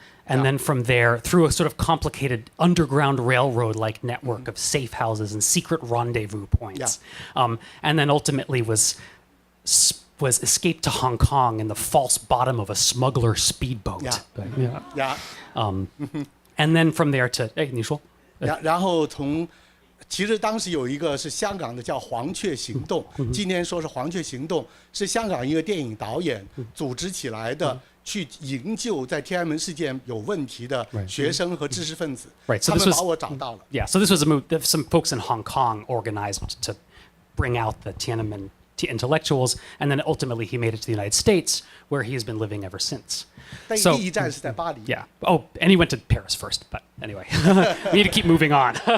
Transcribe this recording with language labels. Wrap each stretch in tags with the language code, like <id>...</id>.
<en>And then from there, through a sort of complicated underground railroad-like network of safe houses and secret rendezvous points. And then ultimately was escaped to Hong Kong in the false bottom of a smuggler speedboat. And then from there to</en> <zh>你说。然后其实当时有一个是香港的叫黄雀行动，今天说是黄雀行动，是香港一个电影导演组织起来的，去营救在天安门事件有问题的学生和知识分子。他们把我找到了。</zh> <en>Yeah, so this was a move that some folks in Hong Kong organized to bring out the Tiananmen intellectuals, and then ultimately he made it to the United States, where he has been living ever since.</en> <zh>但第一站是在巴黎。</zh> <en>Yeah. Oh, and he went to Paris first, but anyway, we need to keep moving on.</en>